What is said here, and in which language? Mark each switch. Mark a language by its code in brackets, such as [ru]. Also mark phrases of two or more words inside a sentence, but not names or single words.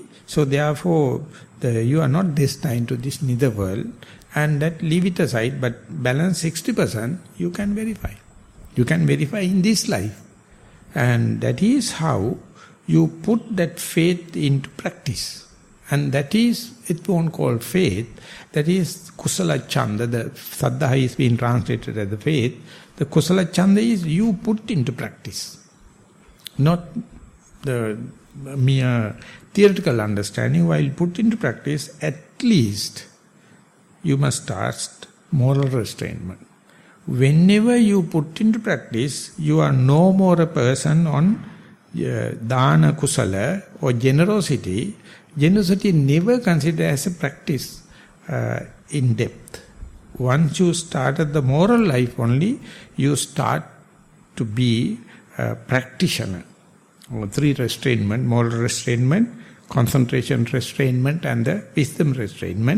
[en] So therefore, you are not destined to this nether world, and that leave it aside, but balance 60%, you can verify. You can verify in this life. And that is how you put that faith into practice. And that is, it won't call faith, that is [pi] kusala chanda. [en] The saddha is being translated as the faith. The [pi] kusala chanda [en] is you put into practice, not the mere theoretical understanding. While put into practice, at least you must start moral restraint. Whenever you put into practice, you are no more a person on [pi] dana kusala [en] or generosity. Generosity never considered as a practice in depth. Once you started the moral life only, you start to be a practitioner. Three restrainment: moral restrainment, concentration restrainment, and the wisdom restrainment.